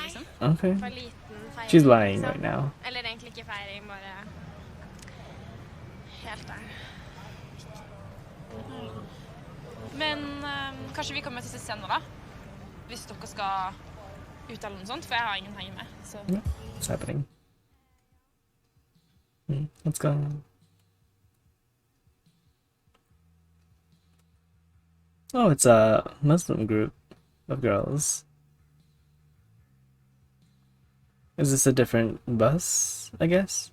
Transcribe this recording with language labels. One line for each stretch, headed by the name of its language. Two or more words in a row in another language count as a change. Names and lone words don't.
Norwegian: Nei. Okay. For liten feiring.
English: She's lying
Norwegian: liksom.
English: right now.
Norwegian: Eller egentlig ikke feiring, bare helt der. Men kanskje vi kommer til å se senere, da? Hvis dere skal ut eller noe sånt, for jeg har ingen hjemme. Så.
English: Yeah, it's happening. What's going on? Oh, it's a Muslim group of girls. Is this a different bus, I guess?